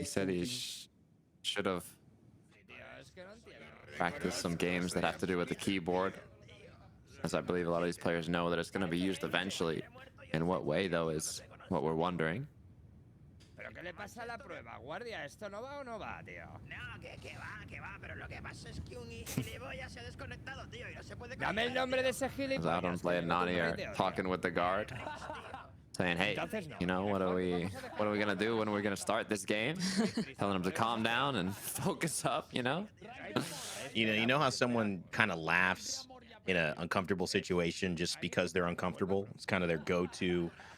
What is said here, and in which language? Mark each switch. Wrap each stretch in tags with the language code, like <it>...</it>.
<en>he said he should have practiced some games that have to do with the keyboard, as I believe a lot of these players know that it's going to be used eventually. In what way, though, is what we're wondering.</en> <es>¿Pero qué le pasa a la prueba, guardia? ¿Esto no va o no va, tío? No, que va, pero lo que pasa es que un gilipollas se ha desconectado, tío, y no se puede... Dame el nombre de ese</es> <en>As</en> <es>gilipollas.</es> <en>Autumn Play and Nani are talking with the guard, saying, hey, you know, what are we gonna do when we're gonna start this game? Telling them to calm down and focus up, you know? You know how someone kind of laughs in an uncomfortable situation just because they're uncomfortable? It's kind of their go-to</en>